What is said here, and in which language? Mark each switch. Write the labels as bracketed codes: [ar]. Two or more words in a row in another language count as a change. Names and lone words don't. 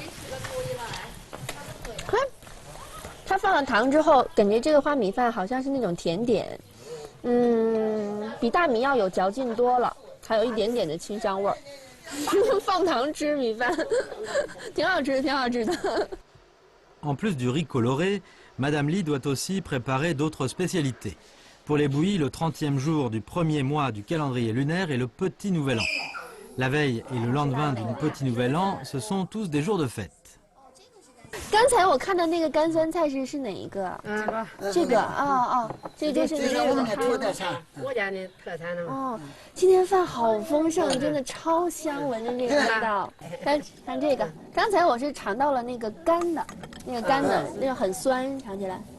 [zh] 看。它放了糖之后，感觉这个花米饭好像是那种甜点，比大米要有嚼劲多了，还有一点点的清香味儿。放糖吃米饭，挺好吃，挺好吃的。 [fr] En plus du riz coloré, Madame Li doit aussi préparer d'autres spécialités. Pour les bouillies, le 30e jour du premier mois du calendrier lunaire est le Petit Nouvel An. La veille et le lendemain du Petit Nouvel An, ce sont tous des jours de fête. [zh] 刚才我看到那个干酸菜是哪一个？这个这个就是我们的土特产，我家的特产呢。哦，今天饭好丰盛，真的超香，闻着这个味道。看这个，刚才我是尝到了那个干的，那个很酸，尝起来。